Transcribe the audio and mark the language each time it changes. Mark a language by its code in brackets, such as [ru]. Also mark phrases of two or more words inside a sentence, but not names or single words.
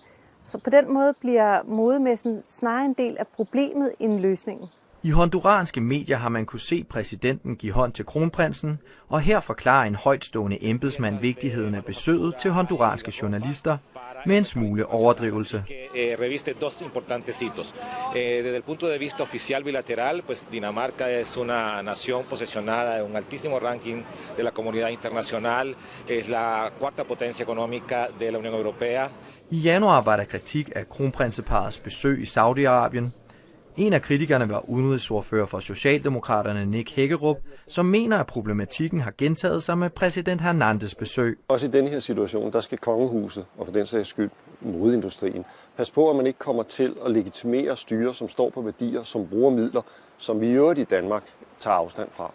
[da] Så på den måde bliver modemessen snarere en del af problemet end løsningen. I honduranske medier har man kunne se præsidenten give hånd til kronprinsen, og her forklarer en højtstående embedsmand vigtigheden af besøget til honduranske journalister med en smule overdrivelse. [es] Reviste dos importantes hitos. Desde el punto de vista oficial bilateral, pues Dinamarca es una nación posicionada en un altísimo ranking de la comunidad internacional, es la cuarta potencia económica de la Unión Europea. [da] I januar var der kritik af kronprinseparrets besøg i Saudi-Arabien. En af kritikerne var udenrigsordfører for Socialdemokraterne Nick Hækkerup, som mener, at problematikken har gentaget sig med præsident Hernández besøg. Også i denne her situation, der skal kongehuset, og for den sags skyld modeindustrien, pas på, at man ikke kommer til at legitimere styre, som står på værdier, som bruger midler, som vi i øvrigt i Danmark tager afstand fra.